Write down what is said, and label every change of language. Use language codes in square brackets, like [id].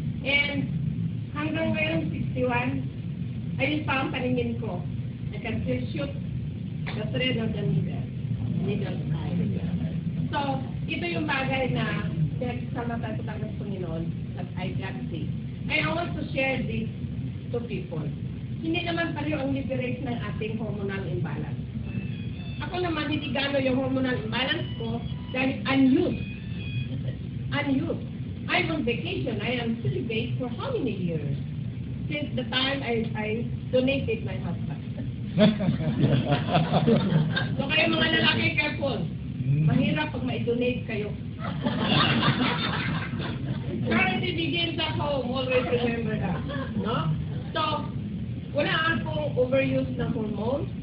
[tl] And hanggang ngayon, 61, ayun pa ang paningin ko. [en] I can still shoot the thread of the needle side. [tl] So, ito yung bagay na sama tayo sa Panginoon at [en] I got this. I want to share this to people. [tl] Hindi naman pareho ang liberate ng ating hormonal imbalance. Ako naman, hindi gano yung hormonal imbalance ko dahil unused. [en] I'm on vacation. I am celibate for how many years? Since the time I donated my husband. [tl] So kayo mga lalaki, careful. Mahirap pag ma-donate kayo. [en] Charity begins at home. Always remember that. No? [tl] So, wala akong overuse ng hormones.